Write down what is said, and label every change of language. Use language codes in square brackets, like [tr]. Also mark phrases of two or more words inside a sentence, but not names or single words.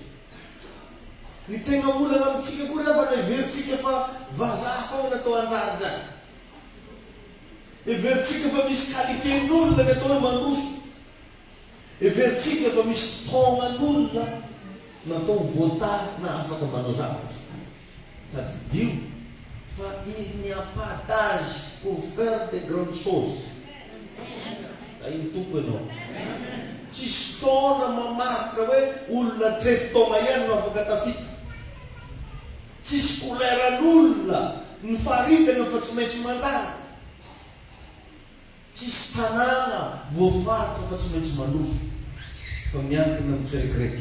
[mg] Ny tegna olana amintsika koa rehefa everitsika fa vazaha foana atao anjary zany. Everitsika fa misy qualité-n'olona ny atao hoe mandoso. Everitsika fa misy taonan'olona natao voatary na afaka manao zavatra. [fr] Tadidio fa il n'y a pas d'âge pour faire de grandes choses. [mg] Ay ny tompo ianao. Tsisy taona mamaritra hoe olona 30 taona ihany no afaka tafita. Tsisy koleran'olona ny faritana fa tsy maintsy manjary. Tsisy tanàna voafaritra fa tsy maintsy mandoso fa miankina amin'ny tsiraikraiky.